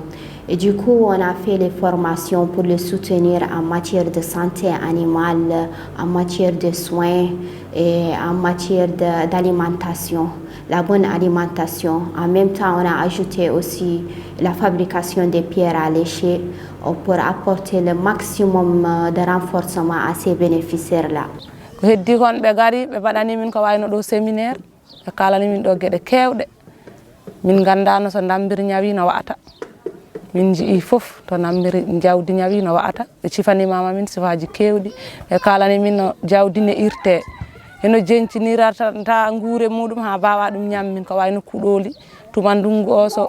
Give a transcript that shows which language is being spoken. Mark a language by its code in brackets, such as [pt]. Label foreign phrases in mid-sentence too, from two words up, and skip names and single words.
[fr] Et du coup, on a fait les formations pour les soutenir en matière de santé animale, en matière de soins et en matière d'alimentation. la bonne alimentation. En même temps, on a ajouté aussi la fabrication des pierres à lécher pour apporter le maximum de renforcement à ces bénéficiaires-là. [ff] ko heddi kon ɓe gari ɓe mbaɗani min ko wayno ɗo séminaire ɓe kalani min ɗo gueɗe kewɗe min gandano so dambiri ñawi no wa'ata min jii fof to dambiri jawdi ñawi no wa'ata ɓe cifanimama min sifaji kewɗi ɓe kalani min no jawdi ne irte eno jencinirata guure muɗum ha bawa ɗum ñam min ko wayno kuɗoli tuma ndungu o so